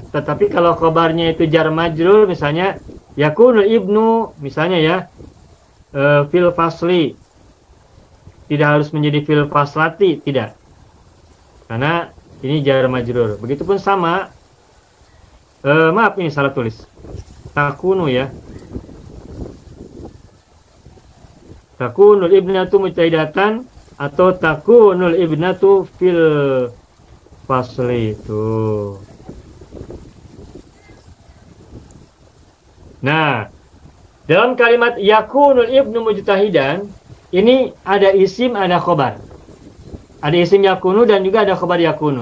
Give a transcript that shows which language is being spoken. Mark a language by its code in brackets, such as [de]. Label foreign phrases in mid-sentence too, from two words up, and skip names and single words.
[id] Tetapi kalau khabarnya itu [ar] jar majrur [id] misalnya [ar] yakunul ibnu [id] misalnya ya [ar] fil fasli. [id] Tidak harus menjadi [ar] fil faslati, [id] tidak. Karena ini [ar] jar majrur. [id] Begitupun sama maaf ini salah tulis. [ar] Takunu ya. Takunul ibnatu mujtahidatan [id] atau [ar] takunul ibnatu fil fasli itu. [id] Nah, dalam kalimat [ar] yakunul ibnu mujtahidan [id] ini ada isim, ada khobar. Ada isim yakunu dan juga ada khobar yakunu.